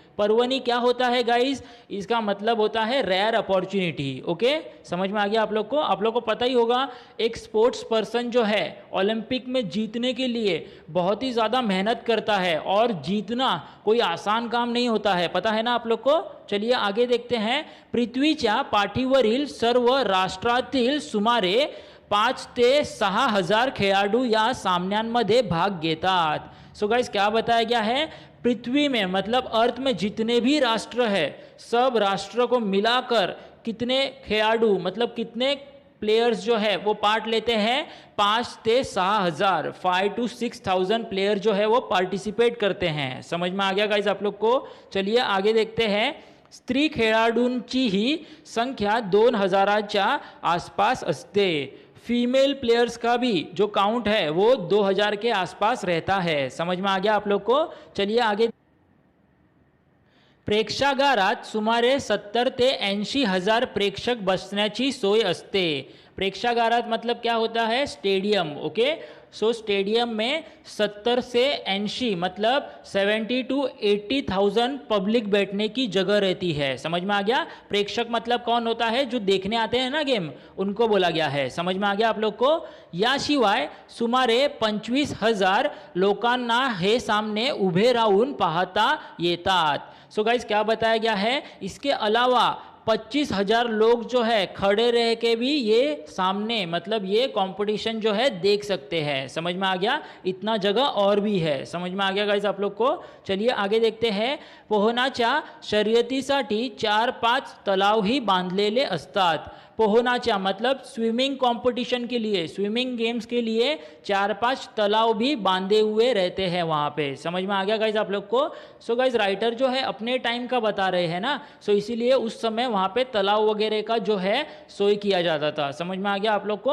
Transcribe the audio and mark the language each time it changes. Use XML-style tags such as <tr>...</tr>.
<hi>पर्वणी क्या होता है गाइस, इसका मतलब होता है रेयर अपॉर्चुनिटी। ओके, समझ में आ गया आप लोग को? आप लोग को पता ही होगा एक स्पोर्ट्स पर्सन जो है ओलंपिक में जीतने के लिए बहुत ही ज़्यादा मेहनत करता है, और जीतना कोई आसान काम नहीं होता है, पता है ना आप लोग को? चलिए आगे देखते हैं।</hi> <mr>पृथ्वीच्या पाठीवरील सर्व राष्ट्रातील सुमारे 5 ते 6 हजार खेळाडू या सामन्यांमध्ये भाग घेतात।</mr> <hi>सो गाइस क्या बताया गया है, पृथ्वी में मतलब अर्थ में जितने भी राष्ट्र है सब राष्ट्र को मिलाकर कितने खिलाड़ू मतलब कितने प्लेयर्स जो है वो पार्ट लेते हैं, 5 से 6 हजार, 5 to 6,000 प्लेयर जो है वो पार्टिसिपेट करते हैं। समझ में आ गया गाइस आप लोग को? चलिए आगे देखते हैं।</hi> <mr>स्त्री खेळाडूंची ही संख्या 2000च्या आसपास असते।</mr> <hi>फीमेल प्लेयर्स का भी जो काउंट है वो 2000 के आसपास रहता है। समझ में आ गया आप लोग को? चलिए आगे।</hi> <mr>प्रेक्षागारात सुमारे 70 ते 80 हजार प्रेक्षक बसण्याची सोय असते।</mr> <hi>प्रेक्षागारात मतलब क्या होता है, स्टेडियम। ओके, सो स्टेडियम में 70 से 80 मतलब 70 to 80,000 पब्लिक बैठने की जगह रहती है। समझ में आ गया? प्रेक्षक मतलब कौन होता है, जो देखने आते हैं ना गेम, उनको बोला गया है। समझ में आ गया आप लोग को?</hi> <mr>याशिवाय सुमारे 25,000 लोकांना हे सामने उभे राहून पाहता येतात।</mr> <hi>सो गाइस क्या बताया गया है, इसके अलावा 25,000 लोग जो है खड़े रह के भी ये सामने मतलब ये कंपटीशन जो है देख सकते हैं। समझ में आ गया? इतना जगह और भी है। समझ में आ गया गाइस आप लोग को? चलिए आगे देखते हैं।</hi> <mr>पोहण्याच्या शर्यतीसाठी 4-5 तलाव ही बांधलेले असतात।</mr> <hi>पोहण्याच्या मतलब स्विमिंग कंपटीशन के लिए, स्विमिंग गेम्स के लिए 4-5 तालाब भी बांधे हुए रहते हैं वहाँ पे। समझ में आ गया गाइज आप लोग को? सो गाइज राइटर जो है अपने टाइम का बता रहे हैं ना, सो इसीलिए उस समय वहाँ पे तालाब वगैरह का जो है सोई किया जाता था। समझ में आ गया आप लोग को?</hi>